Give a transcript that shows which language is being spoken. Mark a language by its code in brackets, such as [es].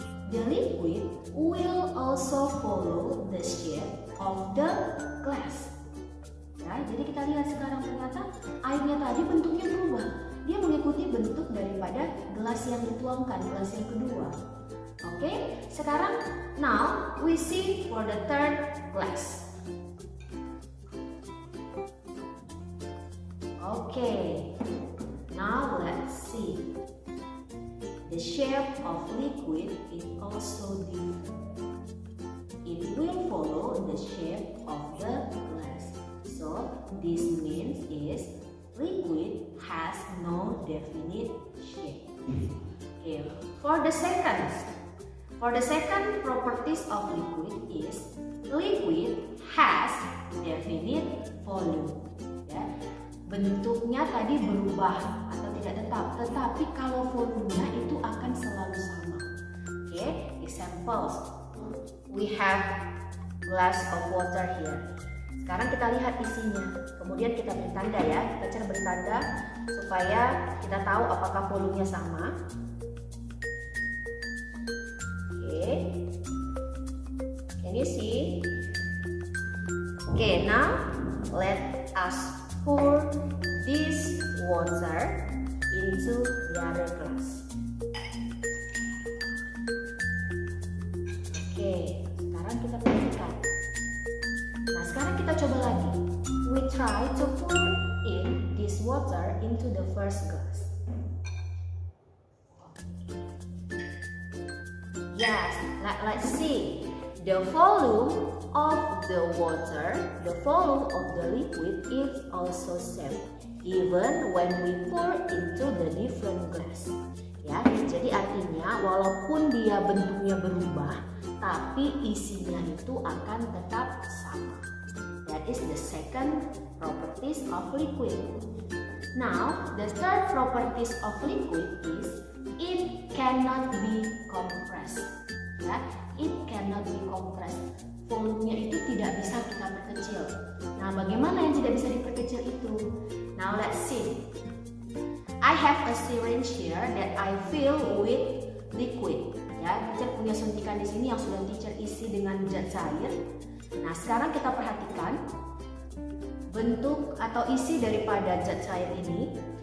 [en] The liquid will also follow the shape of the glass. [id] Ya, jadi kita lihat sekarang ternyata airnya tadi bentuknya berubah. Dia mengikuti bentuk daripada gelas yang dituangkan, gelas yang kedua. Oke, sekarang [en] now we see for the third glass. Okay, now let's see. The shape of liquid is also different. It will follow the shape of the glass. So this means is liquid has no definite shape. Okay, for the second properties of liquid is liquid has definite volume. Ya. [id] Bentuknya tadi berubah atau tidak tetap, tetapi kalau volumenya itu akan selalu sama. [en] Oke, examples. We have glass of water here. [id] Sekarang kita lihat isinya. Kemudian kita beri tanda ya. Kita beri tanda supaya kita tahu apakah volumenya sama. [en] Oke. Can you see? Okay, now let us pour this water into the other glass. [id] Oke, sekarang kita perhatikan. Nah, sekarang kita coba lagi. [en] We try to pour in this water into the first glass. Yes, let's see. The volume of the water, the volume of the liquid is also same, even when we pour into the different glass. [id] Ya, jadi artinya walaupun dia bentuknya berubah, tapi isinya itu akan tetap sama. [en] That is the second properties of liquid. Now, the third properties of liquid is it cannot be compressed. Ya, it cannot be compressed. [id] Volumenya itu tidak bisa kita perkecil. Nah, bagaimana yang tidak bisa diperkecil itu? [en] Now let's see. I have a syringe here that I fill with liquid. [id] Ya, teacher punya suntikan di sini yang sudah teacher isi dengan zat cair. Nah, sekarang kita perhatikan bentuk atau isi daripada zat cair ini.